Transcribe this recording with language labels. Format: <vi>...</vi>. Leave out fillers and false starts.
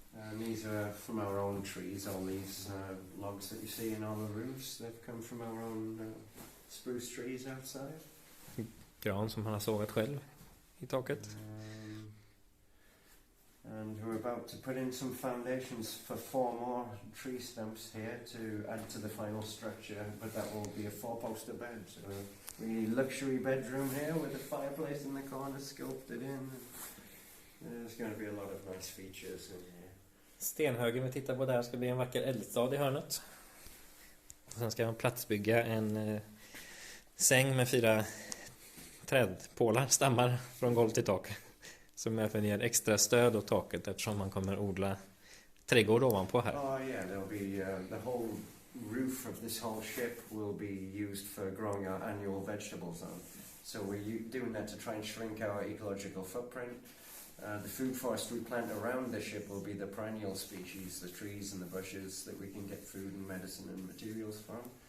<en>And these are from our own trees. All these logs that you see in all the roofs, they've come from our own spruce trees outside.</en> <sv>Gran som han har sågat själv i taket.</sv> <en>And we're about to put in some foundations for 4 more tree stumps here to add to the final structure, but that will be a 4-poster bed. So a really luxury bedroom here with a fireplace in the corner sculpted in. There's going to be a lot of nice features in here.</en> <sv>Stenhögen vi tittar på där ska bli en vacker eldstad i hörnet. Och sen ska man platsbygga en säng med 4 trädpålar, stammar från golv till tak. Som även ger extra stöd åt taket eftersom man kommer odla trädgård ovanpå här.</sv> <en>Oh yeah, there'll be the whole roof of this whole ship will be used for growing our annual vegetables on. So we're doing that to try and shrink our ecological footprint. The food forest we plant around the ship will be the perennial species, the trees and the bushes that we can get food and medicine and materials from.</en>